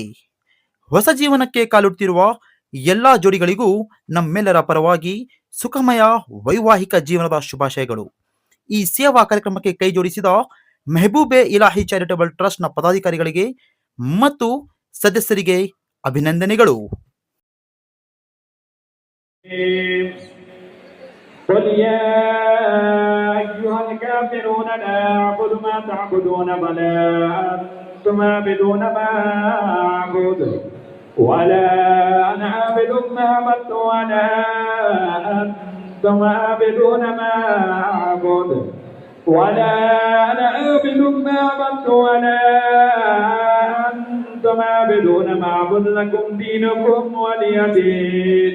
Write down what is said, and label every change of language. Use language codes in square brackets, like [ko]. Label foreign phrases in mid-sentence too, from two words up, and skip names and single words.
[kn] ಹೊಸ ಜೀವನಕ್ಕೆ ಕಾಲಿಡುತ್ತಿರುವ ಎಲ್ಲಾ ಜೋಡಿಗಳಿಗೂ ನಮ್ಮೆಲ್ಲರ ಪರವಾಗಿ ಸುಖಮಯ ವೈವಾಹಿಕ ಜೀವನದ ಶುಭಾಶಯಗಳು. ಈ ಸೇವಾ ಕಾರ್ಯಕ್ರಮಕ್ಕೆ ಕೈ ಜೋಡಿಸಿದ ಮೆಹಬೂಬೆ ಇಲಾಹಿ ಚಾರಿಟಬಲ್ ಟ್ರಸ್ಟ್ನ ಪದಾಧಿಕಾರಿಗಳಿಗೆ ಮತ್ತು ಸದಸ್ಯರಿಗೆ ಅಭಿನಂದನೆಗಳು. [ar] قل يا أيها الكافرون لا أعبد ما تعبدون ولا أنتم عابدون ما أعبد ولا أنا عابد ما عبدت ولا أنتم عابدون ما أعبد ولا أنا عابد ما عبدت ولا أنتم عابدون ما أعبد لكم دينكم ولي دين.